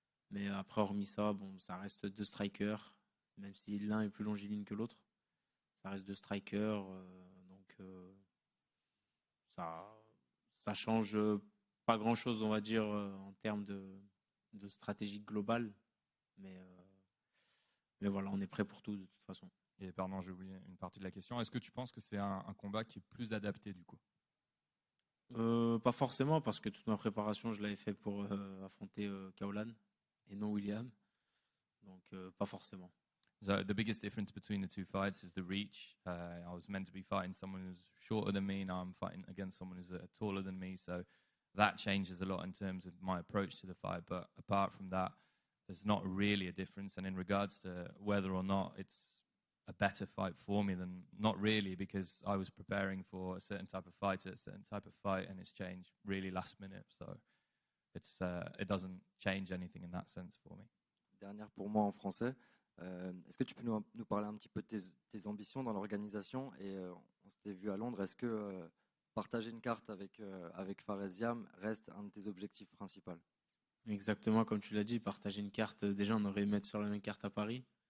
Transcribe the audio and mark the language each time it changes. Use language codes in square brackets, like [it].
[fr] Mais après, hormis ça, ça reste deux strikers. Même si l'un est plus longiligne que l'autre, ça reste deux strikers, donc ça change pas grand-chose, on va dire, en termes de stratégie globale, mais voilà, on est prêt pour tout de toute façon. Et pardon, j'ai oublié une partie de la question. Est-ce que tu penses que c'est un combat qui est plus adapté du coup? Pas forcément, parce que toute ma préparation, je l'avais fait pour affronter Kaolan et non William, donc pas forcément. [en] So the biggest difference between the two fights is the reach. I was meant to be fighting someone who's shorter than me. Now I'm fighting against someone who's taller than me. So that changes a lot in terms of my approach to the fight. But apart from that, there's not really a difference. And in regards to whether or not it's a better fight for me, then not really, because I was preparing for a certain type of fight at a certain type of fight, and it's changed really last minute. So it doesn't change anything in that sense for me. [fr] Dernière pour moi en français. Est-ce que tu peux nous parler un petit peu de tes ambitions dans l'organisation et on s'était vu à Londres. Est-ce que partager une carte avec Faresiam reste un de tes objectifs principaux? Exactement comme tu l'as dit, partager une carte, déjà on aurait aimé mettre sur la même carte à Paris.